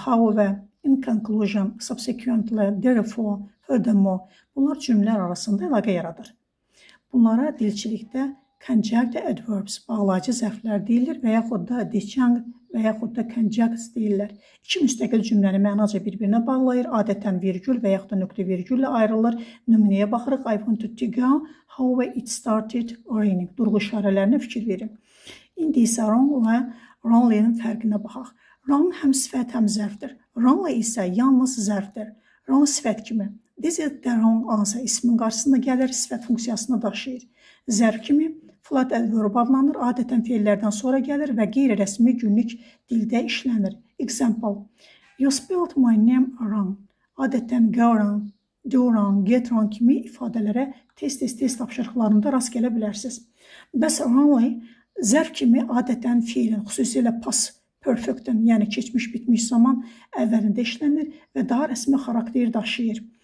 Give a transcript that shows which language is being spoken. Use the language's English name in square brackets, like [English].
[English] However, in conclusion, subsequently, therefore, furthermore. [Azerbaijani] Bunlar cümlələr arasında əlaqə yaradır. Bunlara dilçilikdə conjunct adverbs, bağlayıcı zərflər deyilir və yaxud da disjunct və yaxud da conjunct deyirlər. İki müstəqil cümləni mənaca bir-birinə bağlayır. Adətən virgül və yaxud da nöqtə virgüllə ayrılır. Nümunəyə baxırıq. [English] I wanted to go, however it started raining. [Azerbaijani] Durğu işarələrinə fikir verin. İndi isə wrong və wrongly'nin fərqinə baxaq. Wrong həm sifət, həm zərfdir. Wrongly isə yalnız zərfdir. Wrong sifət kimi. [English] This is the wrong answer [Azerbaijani] ismin qarşısında gəlir, sifət funksiyasını daşıyır. Zərf kimi flat adverb adlanır, adətən feillərdən sonra gəlir və qeyri-rəsmi günlük dildə işlənir. [English] Example, you spelled my name wrong. [Azerbaijani] Adətən go wrong, do wrong, get wrong kimi ifadələrə test tapşırıqlarında rast gələ bilərsiniz. Bəs wrongly zərf kimi adətən feilin, xüsusilə past perfect'in, yəni keçmiş bitmiş zaman əvvəlində işlənir və daha rəsmi xarakter daşıyır.